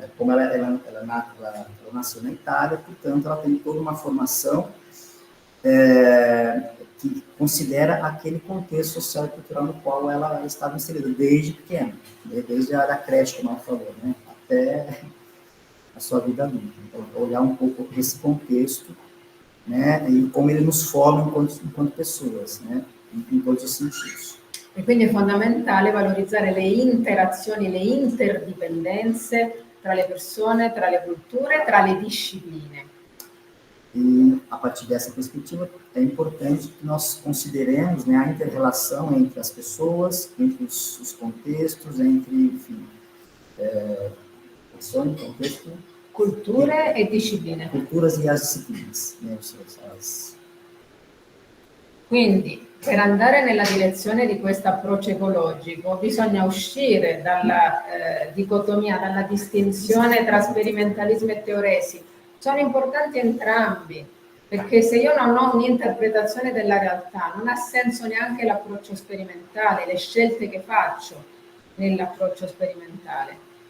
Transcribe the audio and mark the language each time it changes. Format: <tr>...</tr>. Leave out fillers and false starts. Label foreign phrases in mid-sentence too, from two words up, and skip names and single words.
<pt>Como ela nasceu na Itália, portanto, ela tem toda uma formação que considera aquele contexto social e cultural no qual ela estava inserida, desde pequena, desde a creche, como ela falou, né, até a sua vida adulta. Então, olhar um pouco esse contexto, né, e como ele nos forma enquanto pessoas, né, in todos os sentidos.</pt> <it>E quindi è fondamentale valorizzare le interazioni, le interdipendenze tra le persone, tra le culture, tra le discipline.</it> <pt>E, a partir dessa perspectiva, é importante que nós consideremos, né, a inter-relação entre as pessoas, entre os contextos, entre, enfim, contexto,</pt> <it>culture e discipline.</it> <pt>Culturas e as disciplinas. Né,</pt> <it>Quindi, per andare nella direzione di questo approccio ecologico, bisogna uscire dalla dicotomia, dalla distinzione tra sperimentalismo e teoresi. Sono importanti entrambi, perché se io non ho un'interpretazione della realtà, non ha senso neanche l'approccio sperimentale, le scelte che faccio nell'approccio sperimentale.</it>